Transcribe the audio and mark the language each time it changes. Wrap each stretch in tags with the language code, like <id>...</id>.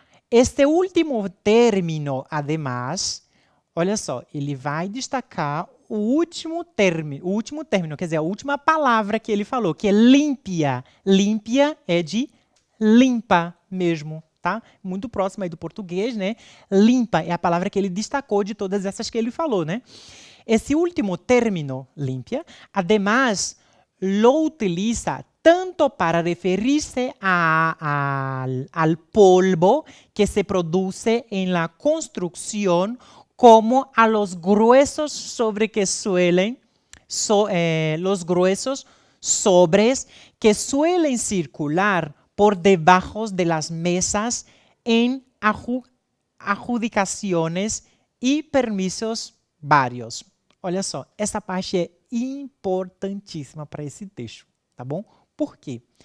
<es>Este último término, además,</es> <pt>olha só, ele vai destacar o último término, quer dizer, a última palavra que ele falou, que é limpia. Limpia é de limpa mesmo, tá? Muito próximo aí do português, né? Limpa é a palavra que ele destacou de todas essas que ele falou, né?</pt> <es>Esse último término, limpia, además, lo utiliza tanto para referirse al polvo que se produce en la construcción como a los gruesos sobre que suelen, los gruesos sobres que suelen circular por debajo de las mesas en adjudicaciones y permisos varios.</es> <pt>Olha só, essa parte é importantíssima para esse texto, tá bom? Por quê?</pt>